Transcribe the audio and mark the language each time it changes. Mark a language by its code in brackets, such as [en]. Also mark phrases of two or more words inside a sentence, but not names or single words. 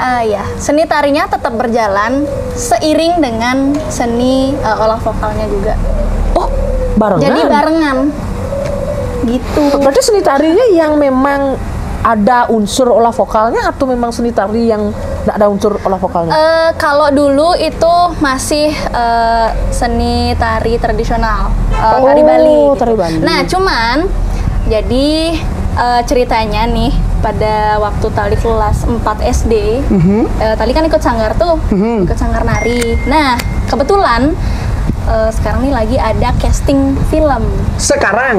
[id] Ya, seni tarinya tetap berjalan seiring dengan seni olah vokalnya juga. Oh, barengan. Jadi barengan. Gitu. Berarti seni tarinya yang memang ada unsur olah vokalnya atau memang seni tari yang nggak ada unsur olah vokalnya? Kalau dulu itu masih seni tari tradisional, tari Bali. tari Bali. Nah, cuman jadi ceritanya nih pada waktu Tali kelas 4 SD, Tali kan ikut sanggar tuh, ikut sanggar nari. Nah, kebetulan sekarang nih lagi ada casting film. Sekarang